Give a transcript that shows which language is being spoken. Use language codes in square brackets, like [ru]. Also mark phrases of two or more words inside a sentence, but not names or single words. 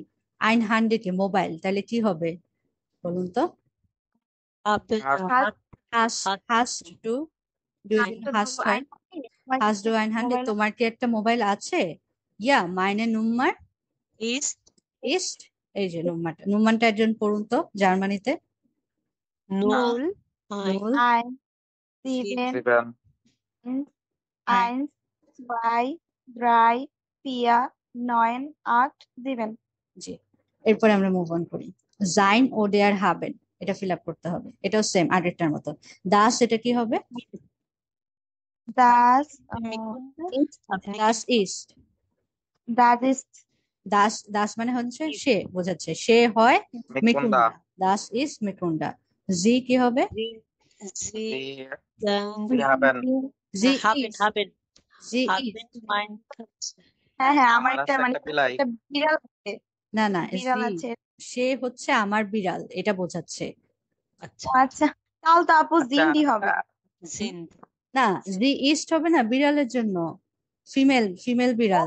[de] ein Handy [bn] কি? মোবাইল, তাহলে কি হবে বলুন তো? [de] haben hast du, [bn] দুই হাস হয়, [de] hast du ein Handy. [bn] তোমার কি একটা মোবাইল আছে? [de] ja meine Nummer ist [bn] ইস্ট, এই যে নুম্মারটা, নুম্মারটা একজন পড়ুন তো জার্মানিতে। [de] null ein [bn] নুল, 1, 7, দিবেন 1, 2, 3, 4, 9, 8, 7 জি। এরপরে আমরা মুভ অন করি। জাইন ও দেয়ার হাবেন, এটা ফিল আপ করতে হবে, এটাও সেম আগেরটার মতো। দাস, এটা কি হবে? [de] das ist das ist, das ist [bn] দাস, দাস মানে হচ্ছে সে, বোঝাচ্ছে সে হয় মিকুন্ডা মিকুন্ডা। [de] das ist Mikunda. [bn] জি কি হবে? [de] sie [bn] জি হবেন। জি [de] haben [bn] ইজ, [de] haben Sie ist. haben mein Katze [bn] হ্যাঁ হ্যাঁ আমার আমার একটা আছে মানে একটা বিলাই। একটা বিড়াল আছে, না না, বিড়াল জি আছে। সে হচ্ছে আমার বিড়াল, এটা বোঝাচ্ছে। আচ্ছা আচ্ছা তাহলে তো আপু আচ্ছা, জিন্দি হবে। [de] sind [bn] না, [de] Sie ist [bn] হবে না, বিড়ালের জন্য, ফিমেল, ফিমেল বিড়াল।